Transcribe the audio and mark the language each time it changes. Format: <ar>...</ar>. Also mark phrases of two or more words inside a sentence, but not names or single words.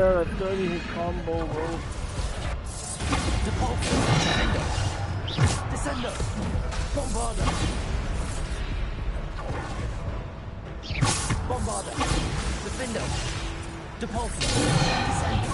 <en>A 30-hit combo, bro. Defender. Descender. Bombarda. Bombarda. Defender. Depulsor. Descender.</en>